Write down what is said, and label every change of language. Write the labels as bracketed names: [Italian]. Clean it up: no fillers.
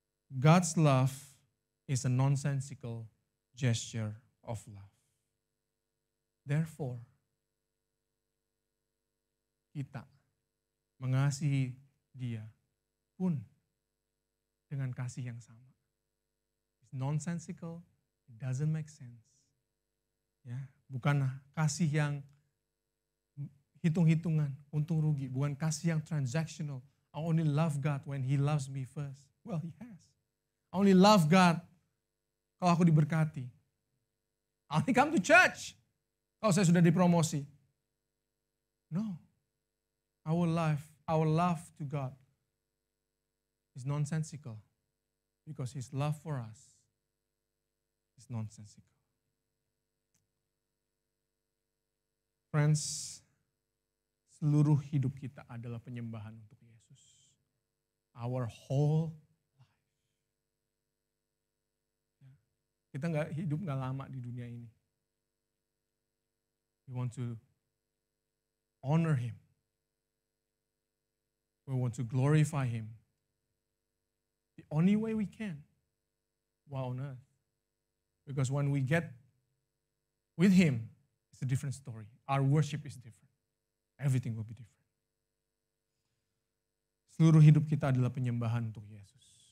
[English] God's love is a nonsensical gesture of love. Therefore, [Indonesian] kita mengasihi dia pun dengan kasih yang sama. [English] It's nonsensical, it doesn't make sense. [Indonesian] Ya, bukan kasih yang hitung-hitungan, untung rugi, bukan kasih yang transactional. [English] I only love God when He loves me first. Well, He has. I only love God [Indonesian] kalau aku diberkati. [English] I only come to church [Indonesian] kalau saya sudah dipromosi. [English] No. Our love to God is nonsensical. Because His love for us is nonsensical. Friends, [Indonesian] seluruh hidup kita adalah penyembahan untuk Yesus. [English] Our whole life. [Indonesian] Kita hidup nggak lama di dunia ini. [English] We want to honor Him. We want to glorify Him. The only way we can while on earth. Because when we get with Him, it's a different story. Our worship is different. Everything will be different. [Indonesian] Seluruh hidup kita adalah penyembahan untuk Yesus.